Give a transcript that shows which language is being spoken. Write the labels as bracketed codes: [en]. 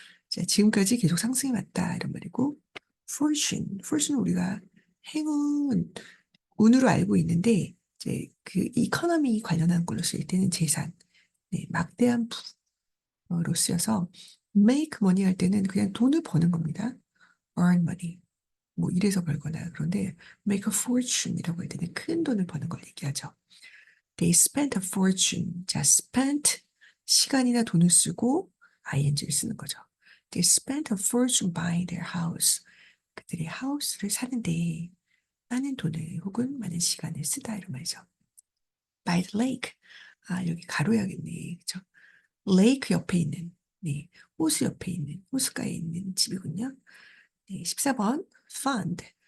[ko] 자, 지금까지 계속 상승해 왔다 이런 말이고, fortune 우리가 행운, 운으로 알고 있는데 이제 그 이코노미 관련한 걸로 쓸 때는 재산, 네, 막대한 부로 쓰여서 [en] make money [ko] 할 때는 그냥 돈을 버는 겁니다. [en] earn money. [ko] 뭐 이래서 벌거나 그런데 [en] make a fortune [ko] 이라고 할 때는 큰 돈을 버는 걸 얘기하죠. [en] They spent a fortune. [ko] 자, spent 시간이나 돈을 쓰고 ing를 쓰는 거죠. [en] They spent a fortune buying their house. [ko] 그들이 하우스를 사는데 많은 돈을 혹은 많은 시간을 쓰다 이런 말이죠. [en] By the lake. [ko] 여기 가로야겠네. 그죠? lake 옆에 있는 네, 호수 옆에 있는, 호수가에 있는 집이군요. 네, 14번, fund.